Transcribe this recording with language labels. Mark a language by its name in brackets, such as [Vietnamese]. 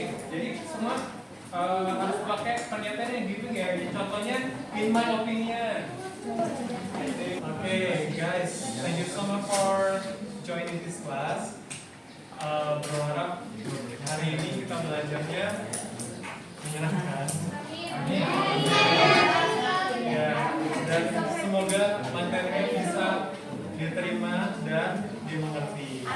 [Indonesian] Jadi semua harus pakai pernyataan yang giving ya. [English] Contohnya in my opinion. Okay, guys, thank you so much for joining this class. [Indonesian] Berharap hari ini kita belajarnya menyenangkan. Ya, dan semoga materinya bisa diterima dan dimengerti.